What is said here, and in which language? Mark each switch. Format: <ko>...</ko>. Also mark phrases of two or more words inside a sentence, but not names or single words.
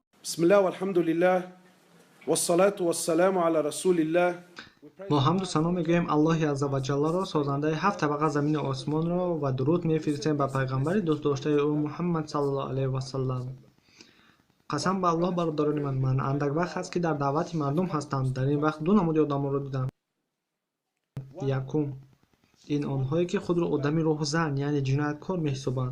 <ar>بسم الله والحمد لله والصلاة والسلام على رسول الله.</ar> <tg>мо ҳамду сано мегӯем Аллоҳи</tg> <ar>عز وجل,</ar> <tg>созандаи ҳафт табақа замину осмонро, ва дуруд мефиристем ба пайғамбари дӯстдоштаи ӯ Муҳаммад</tg> <ar>صلى الله عليه وسلم.</ar> <tg>қасам ба Аллоҳ, бародарони ман андак вақт аст ки дар даъвати мардум ҳастам. Дар ин вақт ду намуди одамонро дидам. Якум, ин онҳое ки худро одами роҳзан, яъне ҷинояткор меҳисобанд.</tg>